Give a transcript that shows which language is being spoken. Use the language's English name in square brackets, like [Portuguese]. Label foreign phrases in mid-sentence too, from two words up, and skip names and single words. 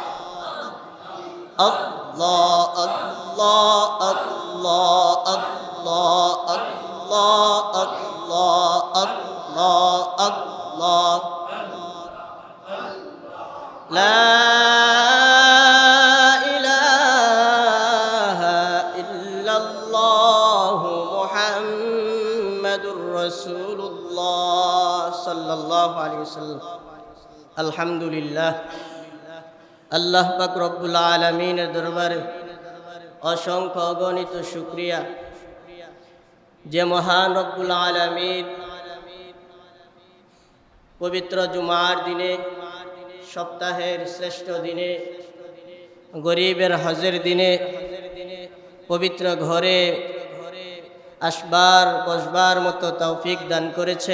[Arabic] اللہ اللہ اللہ اللہ اللہ اللہ اللہ اللہ، لا الہ الا اللہ، محمد رسول اللہ صلی اللہ علیہ وسلم۔ الحمدللہ، [Bangla] আল্লাহ পাক রব্বুল আলামিনের দরবারে অসংখ্য অগণিত শুকরিয়া, যে মহান রব্বুল আলামিন পবিত্র জুমার দিনে, সপ্তাহের শ্রেষ্ঠ দিনে, গরিবের হজের দিনে পবিত্র ঘরে আসবার বসবার মতো তৌফিক দান করেছেন।